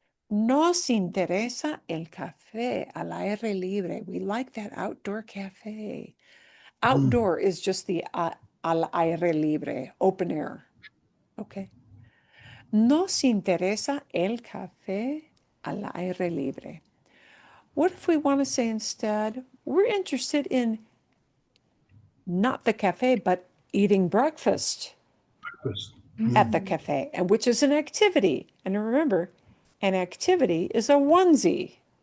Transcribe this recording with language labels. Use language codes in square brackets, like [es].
[es] Nos interesa el café al aire libre. [en] We like that outdoor cafe. Outdoor is just the [es] al aire libre, [en] open air. Okay. [es] Nos interesa el café al aire libre. [en] What if we want to say instead, we're interested in not the cafe, but eating breakfast at the cafe, and which is an activity. And remember, an activity is a onesie.